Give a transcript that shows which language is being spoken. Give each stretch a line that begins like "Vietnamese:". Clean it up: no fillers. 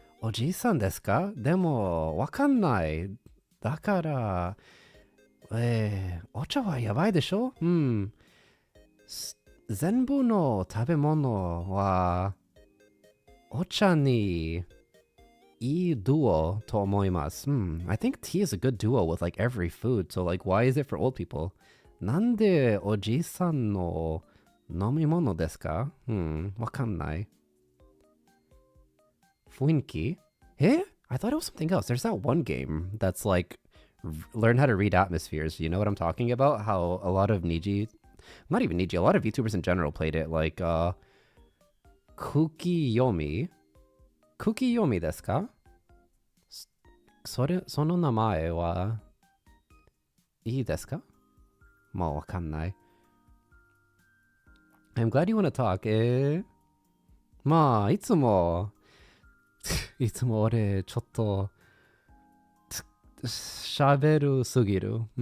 Japanese: おじいさんですか？でも、わかんない。だから、お茶はやばいでしょ？全部の食べ物は、お茶にいい duo と思います。
English: I think tea is a good duo with like every food. So like, why is it for old people?
Japanese: なんでおじいさんの飲み物ですか？わかんない。雰囲気？
English: I thought it was something else. There's that one game that's like learn how to read atmospheres. You know what I'm talking about? How a lot of not even Niji, a lot of YouTubers in general played it. Like, Kukiyomi.
Japanese: Kukiyomi ですか？その名前はいいですか？もうわかんない。
English: I'm glad you wanna talk.
Japanese: まあ、いつも俺、ちょっと、喋るすぎる。